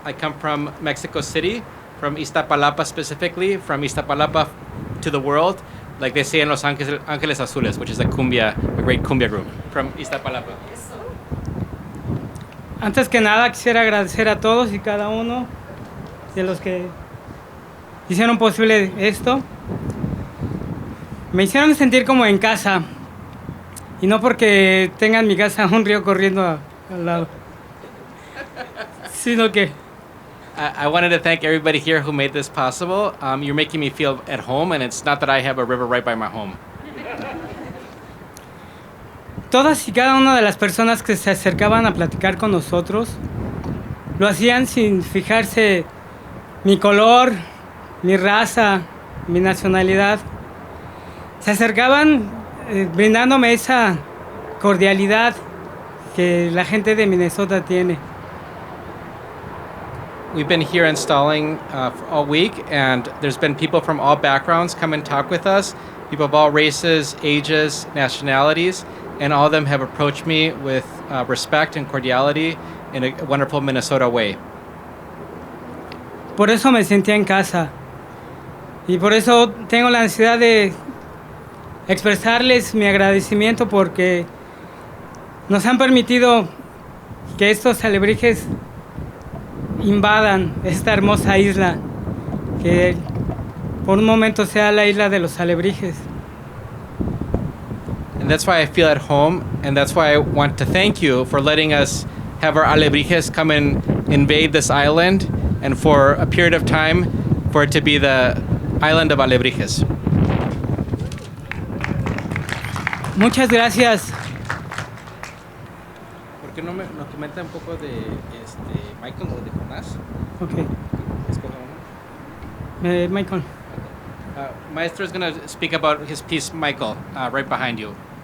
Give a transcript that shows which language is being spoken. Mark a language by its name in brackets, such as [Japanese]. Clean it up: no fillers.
[English] I come from Mexico City, from Iztapalapa specifically, from Iztapalapa to the world, like they say in Los Ángeles Azules, which is a great cumbia group from Iztapalapa. [Spanish] Antes que nada, quisiera agradecer a todos y cada uno de los que hicieron posible esto. Me hicieron sentir como en casa, y no porque tengan mi casa un río corriendo al lado, sino que [English] I wanted to thank everybody here who made this possible. You're making me feel at home, and it's not that I have a river right by my home. [Spanish] todas y cada una de las personas que se acercaban a platicar con nosotros lo hacían sin fijarse mi color, mi raza, mi nacionalidad. Se acercaban brindándome esa cordialidad que la gente de Minnesota tiene. [English] We've been here installing for all week, and there's been people from all backgrounds come and talk with us, people of all races, ages, nationalities, and all of them have approached me with respect and cordiality in a wonderful Minnesota way. [Spanish] Por eso me sentía en casa, y por eso tengo la necesidad de expresarles mi agradecimiento porque nos han permitido que estos alebrijes invadan esta hermosa isla, que por un momento sea la isla de los Alebrijes. [English] And that's why I feel at home, and that's why I want to thank you for letting us have our Alebrijes come and invade this island, and for a period of time for it to be the island of Alebrijes. [Spanish] Muchas gracias. ¿Por qué no nos comenta un poco de Michael o de Jonás? [English] Okay. [Spanish] Escoge uno. Michael. [English] Maestro is going to speak about his piece, Michael, right behind you.